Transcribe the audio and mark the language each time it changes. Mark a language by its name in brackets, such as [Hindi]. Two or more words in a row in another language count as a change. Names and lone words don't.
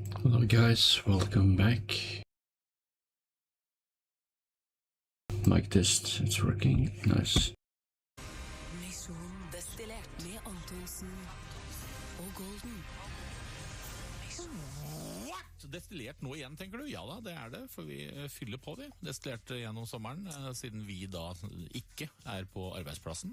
[English] Hello guys, welcome back. Like this, it's working, nice. [Norwegian] Misjon destillert med Antonsen og Golden. [English] What? [Norwegian] Destillert nå igjen, tenker du? Ja da, det er det, for vi fyller på vi. Destillert gjennom sommeren, siden vi da ikke er på arbeidsplassen.